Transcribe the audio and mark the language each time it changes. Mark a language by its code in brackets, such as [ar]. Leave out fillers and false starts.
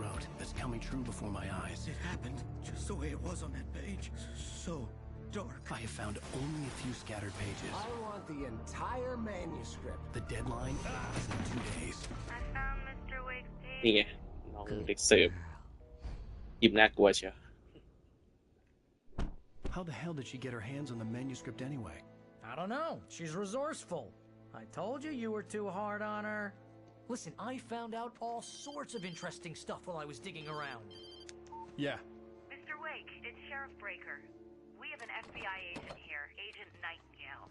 [en] wrote that's coming true before my eyes. It happened just the way it was on that page. So dark. I have found only a few scattered pages. I want the entire manuscript. The deadline is in 2 days. I found Mr. Wake's page. [th] นี่ไงน้องเด็กเสิร์ฟยิ้มน่ากลัวเชียว [en] How the hell did she get her hands on the manuscript anyway? I don't know. She's resourceful. I told you you were too hard on her. Listen, I found out all sorts of interesting stuff while I was digging around. Yeah. Mr. Wake, it's Sheriff Breaker. We have an FBI agent here, Agent Nightingale.